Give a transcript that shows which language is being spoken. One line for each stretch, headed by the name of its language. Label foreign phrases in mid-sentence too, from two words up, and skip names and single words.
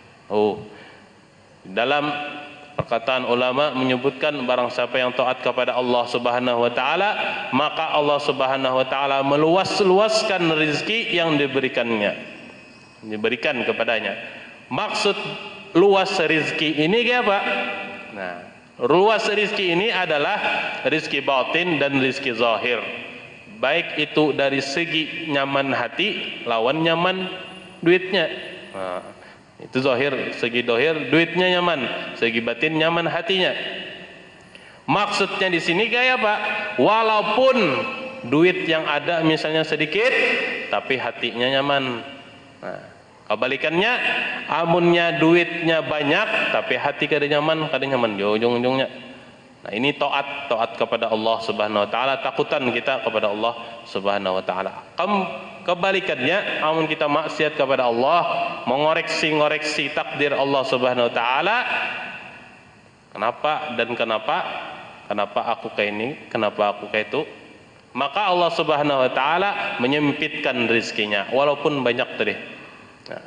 Indonesian: Dalam perkataan ulama menyebutkan, barang siapa yang taat kepada Allah
Arabic: Subhanahu wa taala,
Indonesian: maka Allah
Arabic: Subhanahu wa taala
Indonesian: meluas-luaskan rezeki yang diberikan kepadanya. Maksud luas rezeki ini apa? Nah, luas rezeki ini adalah rezeki batin dan rezeki zahir. Baik itu dari segi nyaman hati lawan nyaman duitnya. Nah, itu zahir, segi zahir duitnya nyaman, segi batin nyaman hatinya. Maksudnya di sini kayak apa? Walaupun duit yang ada misalnya sedikit, tapi hatinya nyaman. Nah, kebalikannya, amunnya duitnya banyak, tapi hati kada nyaman ujung-ujungnya. Nah, ini taat kepada Allah
Arabic: Subhanahu wa taala,
Indonesian: takutan kita kepada Allah
Arabic: Subhanahu wa taala.
Indonesian: Kebalikannya, amun kita maksiat kepada Allah, mengoreksi takdir Allah
Arabic: Subhanahu wa taala,
Indonesian: kenapa aku kayak ini, kenapa aku kayak itu, maka Allah
Arabic: Subhanahu wa taala
Indonesian: menyempitkan rezekinya walaupun banyak tadi.